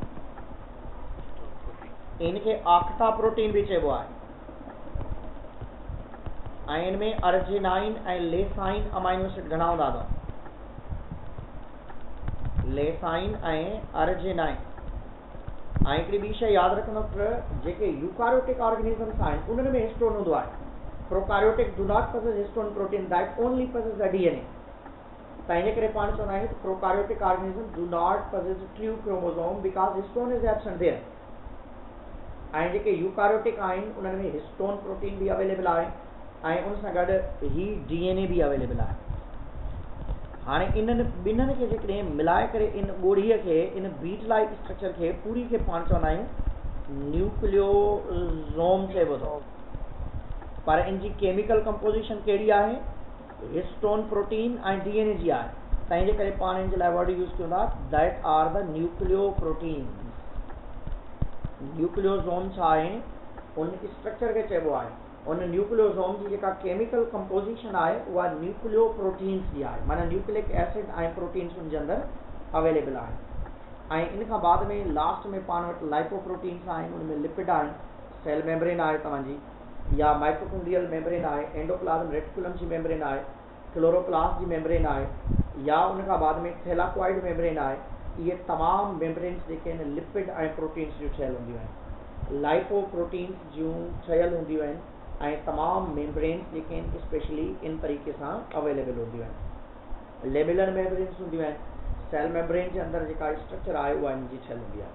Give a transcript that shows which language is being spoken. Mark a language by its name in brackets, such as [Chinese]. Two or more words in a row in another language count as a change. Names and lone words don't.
[Sindhi] इनखे आक्टा प्रोटीन भी चइबो आहे ऐं इन में अर्जिनाइन ऐं लेसाइन [English] amino acid [Sindhi] घणा हूंदा अथव? लेसाइन ऐं अर्जिनाइन। ऐं हिकिड़ी ॿी शइ यादि रखंदो जेके [English] eukaryotic organisms [Sindhi] आहिनि उन्हनि में हिस्टोन हूंदो आहे। [English] prokaryotic do not possess histone protein, that only possess the DNA. [Sindhi] तंहिंजे करे पाण चवंदा आहियूं [English] prokaryotic organism do not possess true chromosome because histone is absent there. [Sindhi] ऐं जेके यूकारियोटिक आहिनि उन्हनि में [English] histone protein [Sindhi] भी अवेलेबल आहे ऐं उन सां गॾु ही डीएनए भी अवेलेबल आहे। हाणे इन्हनि ॿिन्हिनि खे जेकॾहिं मिलाए करे इन ॻोढ़ीअ खे इन [English] bead like structure [Sindhi] खे पूरी खे पाण चवंदा आहियूं न्यूक्लियोसोम चइबो अथव। पर इन जी [English] chemical composition [Sindhi] कहिड़ी आहे? [English] histone protein [Sindhi] ऐं डीएनए जी आहे। तंहिंजे करे पाण इन जे लाइ [English] word use [Sindhi] कयूं था [English] that are the nucleo protein. [Sindhi] न्यूक्लियोसोम छा आहे? उन स्ट्रक्चर खे चइबो आहे। उन न्यूक्लियोसोम जी जेका [English] chemical composition [Sindhi] आहे उहा [English] nucleo proteins [Sindhi] जी आहे, माना [English] nucleic acid [Sindhi] ऐं प्रोटीन्स उन जे अंदरि अवेलेबल आहे। ऐं इन खां बाद में लास्ट में पाण वटि लाइपोप्रोटीन्स आहिनि, उन में लिपिड आहिनि, [English] cell membrane [Sindhi] आहे तव्हांजी, या [English] mitochondrial membrane [Sindhi] आहे, [English] endoplasm reticulum [Sindhi] जी मेम्ब्रेन आहे, क्लोरोप्लास्ट जी मेम्ब्रेन आहे, या उन खां बाद में [English] thylakoid membrane [Sindhi] आहे। इहे तमामु मेम्ब्रेन्स जेके आहिनि लिपिड ऐं प्रोटीन्स जूं ठहियल हूंदियूं आहिनि, लाइपोप्रोटीन्स जूं ठहियल हूंदियूं आहिनि ऐं तमामु मेम्ब्रेन्स जेके आहिनि स्पेशली इन तरीक़े सां अवेलेबल हूंदियूं आहिनि। [English] lamellar membranes [Sindhi] हूंदियूं आहिनि, [English] cell membrane [Sindhi] जे अंदरि जेका स्ट्रक्चर आहे उहा इन जी ठहियल हूंदी आहे।